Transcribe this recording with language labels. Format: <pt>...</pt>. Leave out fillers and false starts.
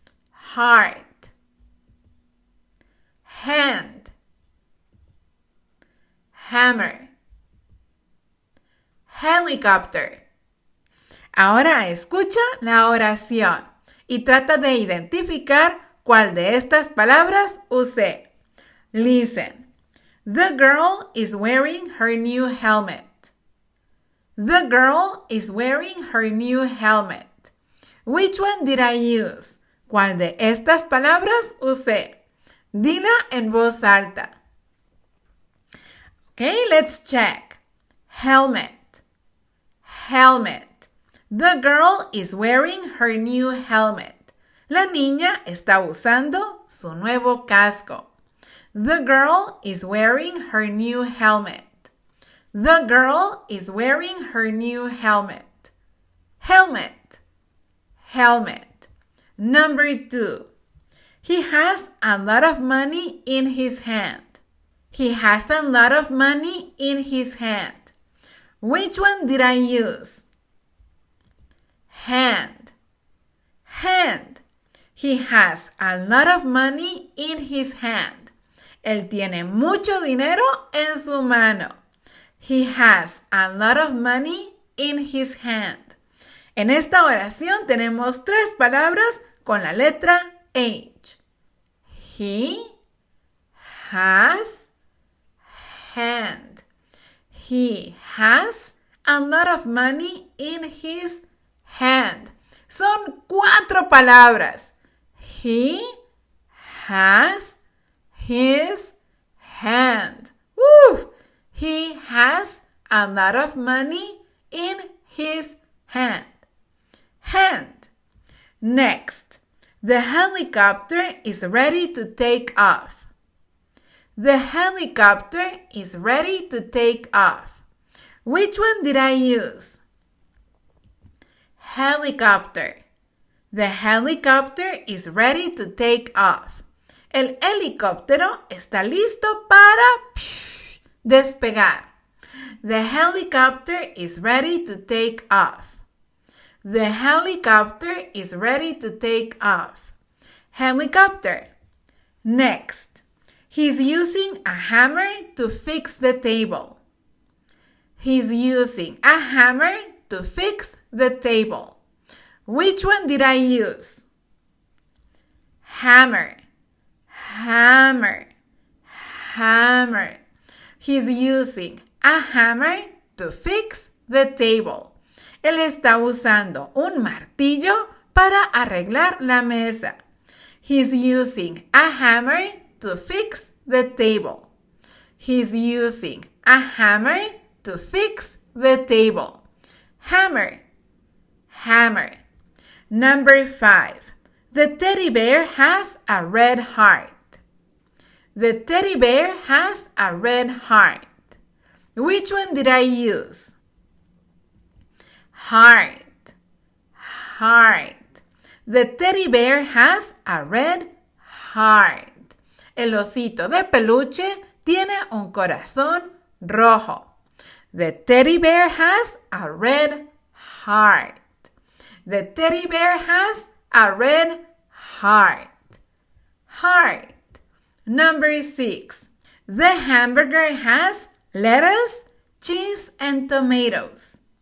<en>Heart. Hand. Hammer. Helicopter.</en> <es>Ahora escucha la oración y trata de identificar cuál de estas palabras usé.</es> <en>Listen. The girl is wearing her new helmet. The girl is wearing her new helmet. Which one did I use?</en> <es>¿Cuál de estas palabras usé? Dila en voz alta.</es> <en>Okay, let's check. Helmet. Helmet. The girl is wearing her new helmet.</en> <es>La niña está usando su nuevo casco.</es> <en>The girl is wearing her new helmet. The girl is wearing her new helmet. Helmet. Helmet. Number 2. He has a lot of money in his hand. He has a lot of money in his hand. Which one did I use? Hand. Hand. He has a lot of money in his hand.</en> <es>Él tiene mucho dinero en su mano.</es> <en>He has a lot of money in his hand.</en> <es>En esta oración tenemos 3 palabras con la letra H.</es> <en>He has hand. He has a lot of money in his hand.</en> <es>Son 4 palabras.</es> <en>He has his hand. Woo! He has a lot of money in his hand. Hand. Next, the helicopter is ready to take off. The helicopter is ready to take off. Which one did I use? Helicopter. The helicopter is ready to take off.</en> <es>El helicóptero está listo para despegar.</es> <en>The helicopter is ready to take off. The helicopter is ready to take off. Helicopter. Next, he's using a hammer to fix the table. He's using a hammer to fix the table. Which one did I use? Hammer. Hammer. Hammer. He's using a hammer to fix the table.</en> <es>Él está usando un martillo para arreglar la mesa.</es> <en>He's using a hammer to fix the table. He's using a hammer to fix the table. Hammer. Hammer. Number 5. The teddy bear has a red heart. The teddy bear has a red heart. Which one did I use? Heart. Heart. The teddy bear has a red heart.</en> <es>El osito de peluche tiene un corazón rojo.</es> <en>The teddy bear has a red heart. The teddy bear has a red heart. Heart. Number 6. The hamburger has lettuce, cheese, and tomatoes.</en>